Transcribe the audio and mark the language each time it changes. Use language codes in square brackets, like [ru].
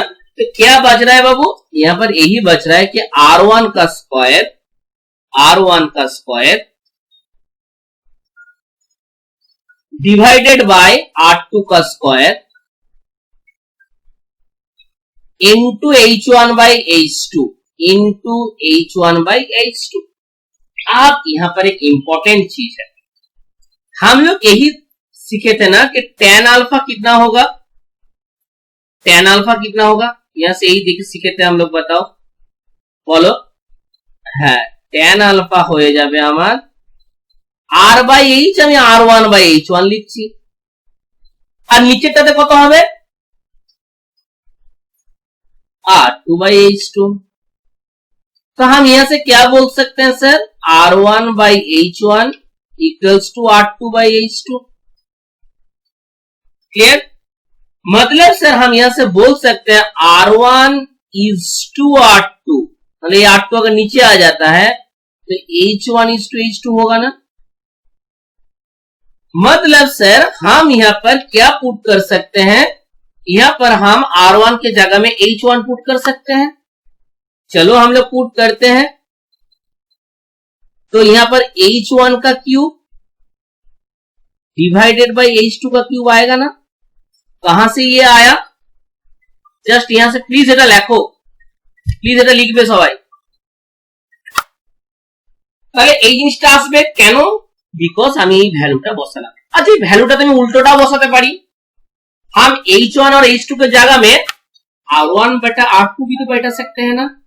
[hi] तो क्या बच रहा है बाबू, यहाँ पर यही बच रहा है कि r1 का स्क्वायर डिवाइडेड बाय r2 का स्क्वायर इंटू h1/h2। आप यहां पर एक इंपॉर्टेंट चीज है, हम लोग यही सीखे थे ना कि tan अल्फा कितना होगा, tan अल्फा कितना होगा, यहां से यही सीखे थे हम लोग, बताओ बोलो। [bn] হ্যাঁ, tan अल्फा হয়ে যাবে আমার r/h, আমি r1/h1 লিখছি, আর নিচেরটাতে কত হবে, r2/h2। [hi] तो हम यहां से क्या बोल सकते हैं sir, r1/h1 equals to r2/h2। Clear, मतलब सर हम यहां से बोल सकते हैं r1 इज टू r2, मतलब ये r2 अगर नीचे आ जाता है तो h1 इज टू h2 होगा ना। मतलब सर हम यहां पर क्या पुट कर सकते हैं, यहां पर हम r1 के जगह में h1 पुट कर सकते हैं। चलो हम लोग पुट करते हैं, तो यहां पर h1 का क्यूब डिवाइडेड बाय h2 का क्यूब आएगा ना। कहां से ये आया, जस्ट यहां से प्लीज [bn] এটা লেখো, প্লিজ এটা লিখবে সবাই, তাহলে এই জিনিসটা আসবে কেন, বিকজ আমি এই ভ্যালুটা বসালাম। আচ্ছা এই ভ্যালুটাতে আমি উল্টোটা বসাতে পারি, [hi] हम h1 और h2 के जगह में r1/r2 भी तो बैठा सकते हैं ना।